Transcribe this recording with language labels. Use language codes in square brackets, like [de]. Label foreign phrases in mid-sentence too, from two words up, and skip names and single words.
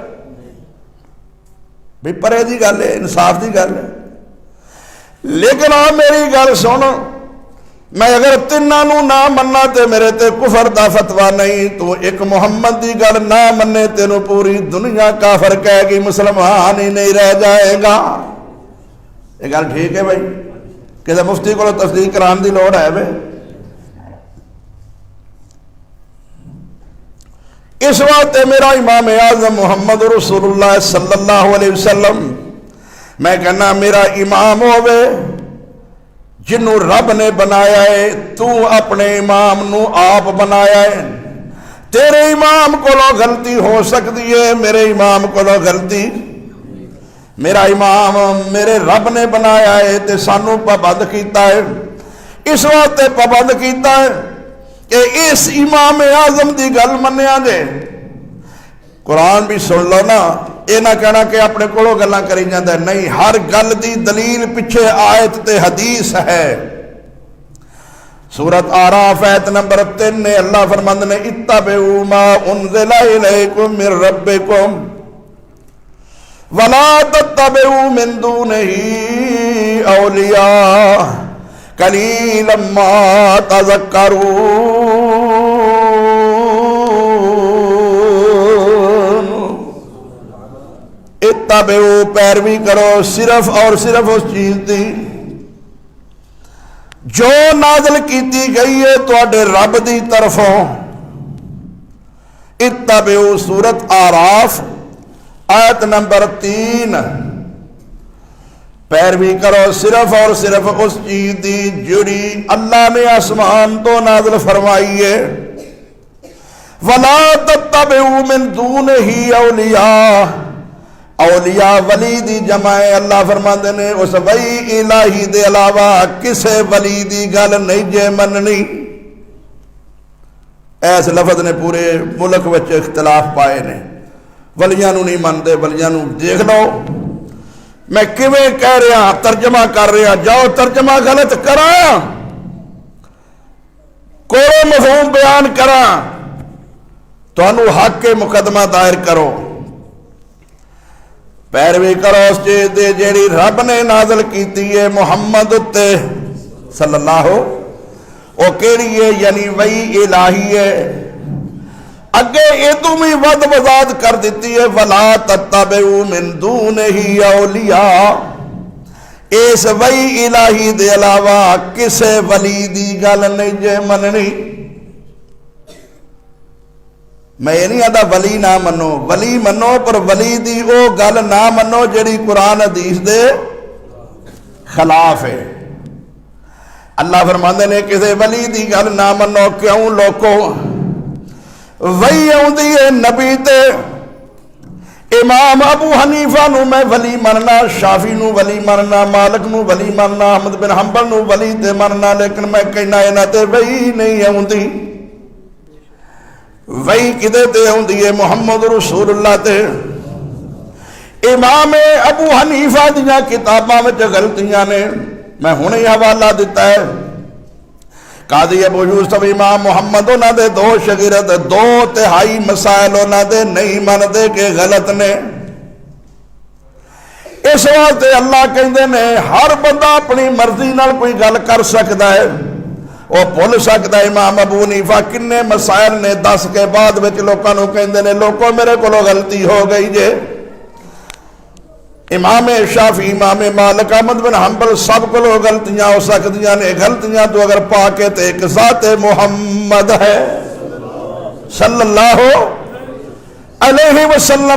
[pa] بھی پرے دی گل ہے، انصاف دی گل ہے۔ لیکن آ میری گل سن، میں اگر تنہاں نو نہ مننا تے میرے تے کفر دا فتویٰ نہیں، تو ایک محمد دی گل نہ مننے تینوں پوری دنیا کافر کہے گی، [ur] مسلمان ہی نہیں رہ جائے گا۔ [pa] یہ گل ٹھیک ہے بھائی؟ کسی مفتی کو تصدیق کران دی لوڑ ہے بھائی؟ اس وقت میرا امام اعظم محمد رسول اللہ [ar] صلی اللہ علیہ وسلم، [pa] میں کہنا میرا امام ہوئے جنوں رب نے بنایا ہے، تو اپنے امام نو آپ بنایا ہے۔ [ur] تیرے امام کو غلطی ہو سکتی ہے، [pa] میرے امام کو غلطی، میرا امام میرے رب نے بنایا ہے تے سانو پابند کیتا ہے۔ اس وقت پابند کیتا ہے کہ اس امام اعظم دی گل منیا جے۔ قرآن بھی سن لو نا، یہ نہ کہنا کہ اپنے کولوں گلاں کری جاندا ہے، نہیں، ہر گل دی دلیل پیچھے آیت تے حدیث ہے۔ سورۃ آراف آیت نمبر 3 نے اللہ فرماندے نے [ar] اتبعوا ما انزل الیکم من ربکم ولا تتبعوا من دونہ اولیاء قلیلا ما تذکرون۔ [pa] اتبعوا، پیروی کرو صرف اور صرف اس چیز دی جو نازل کیتی گئی ہے تواڈے رب دی طرفوں۔ اتبعوا سورۃ آراف آیت نمبر 3، پیروی کرو صرف اور صرف اس چیز دی جڑی اللہ نے آسمان تو نازل فرمائی ہے۔ [ar] ولا تتبعوا من دونہ اولیاء، [pa] اولیاء ولی دی جمع ہے۔ اللہ فرماندے نے اس ولی الہی دے علاوہ کسے ولی دی گل نہیں جے مننی۔ اس لفظ نے پورے ملک وچ اختلاف پائے نے، ولیاں نو نہیں منتے، ولیاں نو دیکھ لو میں کیویں کہہ رہا، ترجمہ کر رہا، جاؤ ترجمہ غلط کراں، کوئی مفہوم بیان کراں، تانوں حق کے مقدمہ دائر کرو، پیروی کرو اس چیز دے جیڑی رب نے نازل کیتی ہے محمد تے [ar] صلی اللہ، [pa] او کیڑی ہے؟ یعنی وہی الہی ہے۔ اگے ادو بھی ود وضاحت کر دیتی ہے، [ar] وَلَا تَتَّبِعُوا مِن دُونِهِ أَوْلِيَاءَ، اس وہی الہی دے علاوہ کسے ولی دی گل نہیں جے مننی۔ [ur] میں یہ نہیں آتا [ar] ولی نہ منو، ولی منو، پر ولی دی او گل نہ منو جڑی قرآن حدیث دے خلاف ہے۔ اللہ فرماندے نے کسے ولی دی گل نہ منو، کیوں لوکو؟ وہی آؤندی ہے نبی تے، امام ابو حنیفہ نو میں ولی مننا، شافی نو ولی مننا، مالک نو ولی مننا، احمد بن حنبل نو ولی تے مننا، لیکن میں کہنا انہاں تے وہی نہیں آؤندی۔ وہی کدے تے ہوندی ہے؟ محمد رسول اللہ تے۔ امام ابو حنیفہ دیاں کتاباں وچ غلطیاں نے، میں ہنے حوالہ دیتا ہے، قاضی ابو یوسف امام محمد انہاں دے دو شاگرد 2/3 مسائل انہاں دے نہیں مندے کہ غلط نے۔ اس واسطے اللہ کہندے نے ہر بندہ اپنی مرضی نال کوئی گل کر سکتا ہے، [ur] وہ بھول سکتا ہے۔ [ar] امام ابو حنیفہ کنے مسائل نے 10 کے بعد وچ لوکاں نوں کہندے نے لوکو میرے کولو غلطی ہو گئی جے۔ امام شافعی، امام مالک، احمد بن حنبل سب کو غلطیاں ہو سکتیاں نے، غلطیاں تو اگر پاکے تے ایک ذات محمد ہے صلی اللہ علیہ وسلم۔